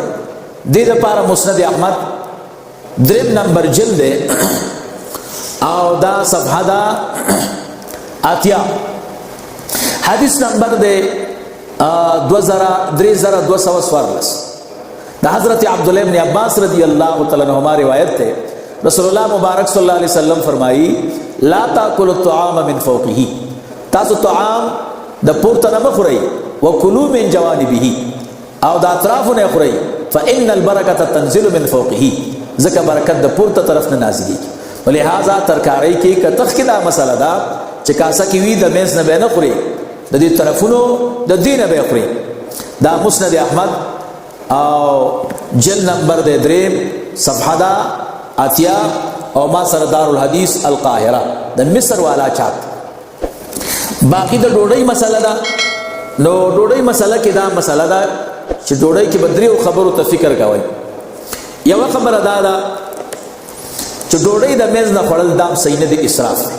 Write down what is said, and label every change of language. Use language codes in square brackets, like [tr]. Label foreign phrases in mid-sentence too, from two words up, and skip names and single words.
[ps] دې دپاره مسند احمد 3 نمبر جلد دی او دا صفحه ده 80 حدیث نمبر دی 3214 دا حضرت عبداللہ ابن عباس [ar] رضی اللہ تعالیٰ عنہما [ps] روایت تے رسول اللہ مبارک [ar] صلی اللہ علیہ وسلم [ps] فرمائی [ar] لا تاکلوا الطعام من فوقه [ps] تاسو طعام د پورته نه مخورئ [ar] وکلوا من جوانبه [ps] او د اطرافو نه خورئ [ar] فإن البرکة تنزل من فوقه [ps] ځکه برکت د پورته طرف نه نازلېږي. ولهذا ترکارۍ کې که تخکې دا مسله ده چې کاسه کې وي د میز نه به نه خوري د دې طرفونو د دې نه به خوري. دا مسند احمد او جلد نمبر دے 3 صفحہ دا 80 او ما سردار الحدیث القاہرہ د مصر والا چاپ. باقی د ډوډۍ مسله ده نو ډوډۍ مسله کې دا مسله ده چې ډوډۍ کې بدریو خبرو ته فکر کوئ. یو خبره دا ده چې ډوډۍ د میز نه خوړل دام صحیح نه دی، اسراف دی.